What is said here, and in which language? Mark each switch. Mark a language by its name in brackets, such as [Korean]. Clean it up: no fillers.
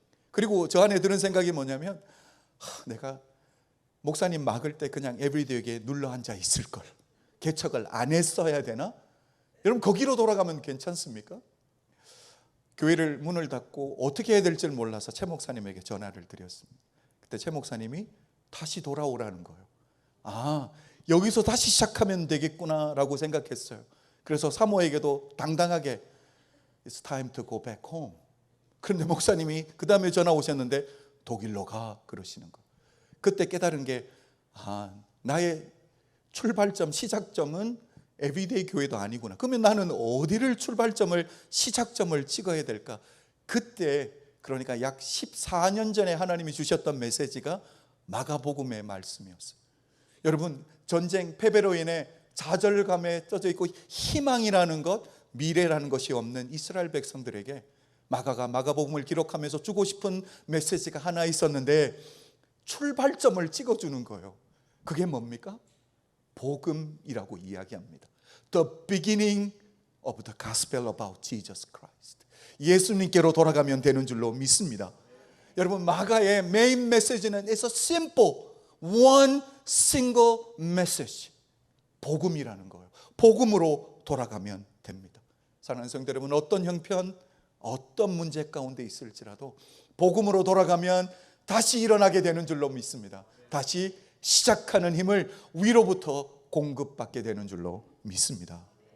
[Korean] 그리고 저 안에 드는 생각이 뭐냐면 내가 목사님 막을 때 그냥 에브리데이에 눌러 앉아 있을 걸, 개척을 안 했어야 되나? 여러분 거기로 돌아가면 괜찮습니까? 교회를 문을 닫고 어떻게 해야 될지 몰라서 최 목사님에게 전화를 드렸습니다. 그때 최 목사님이 다시 돌아오라는 거예요. 여기서 다시 시작하면 되겠구나 라고 생각했어요. 그래서 사모에게도 당당하게 [English] It's time to go back home. [Korean] 그런데 목사님이 그 다음에 전화 오셨는데 독일로 가 그러시는 거예요. 그때 깨달은 게 나의 출발점, 시작점은 에브리데이 교회도 아니구나. 그러면 나는 어디를 출발점을, 시작점을 찍어야 될까? 그때, 그러니까 약 14년 전에 하나님이 주셨던 메시지가 마가복음의 말씀이었어요. 여러분, 전쟁 패배로 인해 좌절감에 쪄져 있고 희망이라는 것, 미래라는 것이 없는 이스라엘 백성들에게 마가가 마가복음을 기록하면서 주고 싶은 메시지가 하나 있었는데 출발점을 찍어주는 거예요. 그게 뭡니까? 복음이라고 이야기합니다. [English] The beginning of the gospel about Jesus Christ. [Korean] 예수님께로 돌아가면 되는 줄로 믿습니다. 여러분, 마가의 메인 메시지는 [English] It's a simple, one single message. [Korean] 복음이라는 거예요. 복음으로 돌아가면 됩니다. 사랑하는 성도 여러분, 어떤 형편, 어떤 문제 가운데 있을지라도 복음으로 돌아가면 다시 일어나게 되는 줄로 믿습니다. 다시 시작하는 힘을 위로부터 공급받게 되는 줄로 믿습니다.